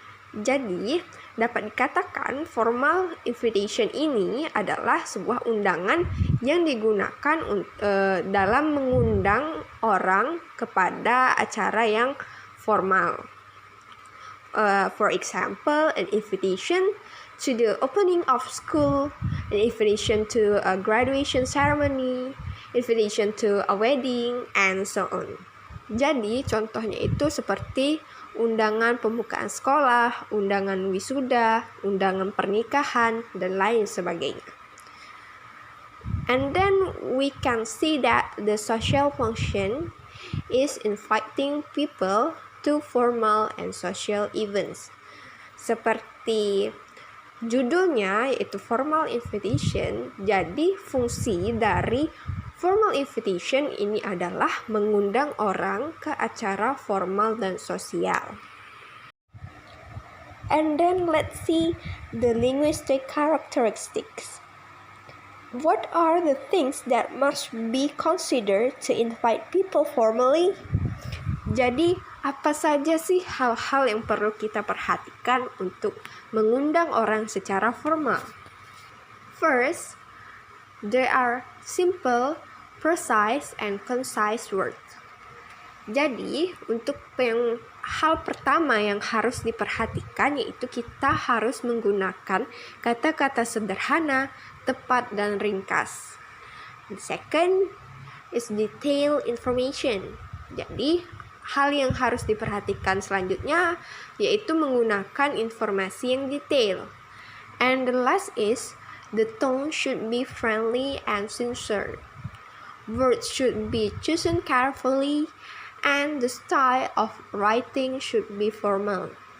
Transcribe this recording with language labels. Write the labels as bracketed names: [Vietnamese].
[Indonesian] Jadi, dapat dikatakan formal invitation ini adalah sebuah undangan yang digunakan dalam mengundang orang kepada acara yang formal. [English] For example, an invitation to the opening of school, an invitation to a graduation ceremony, invitation to a wedding, and so on. [Indonesian] Jadi, contohnya itu seperti undangan pembukaan sekolah, undangan wisuda, undangan pernikahan, dan lain sebagainya. [English] And then we can see that the social function is inviting people to formal and social events. [Indonesian] Seperti judulnya yaitu formal invitation, jadi fungsi dari formal invitation ini adalah mengundang orang ke acara formal dan sosial. [English] And then let's see the linguistic characteristics. What are the things that must be considered to invite people formally? [Indonesian] Jadi, apa saja sih hal-hal yang perlu kita perhatikan untuk mengundang orang secara formal? [English] First, there are simple, precise, and concise words. [Indonesian] Jadi, untuk hal pertama yang harus diperhatikan yaitu kita harus menggunakan kata-kata sederhana, tepat, dan ringkas. [English] The second is detailed information. [Indonesian] Jadi, hal yang harus diperhatikan selanjutnya yaitu menggunakan informasi yang detail. [English] And the last is the tone should be friendly and sincere. Words should be chosen carefully and the style of writing should be formal.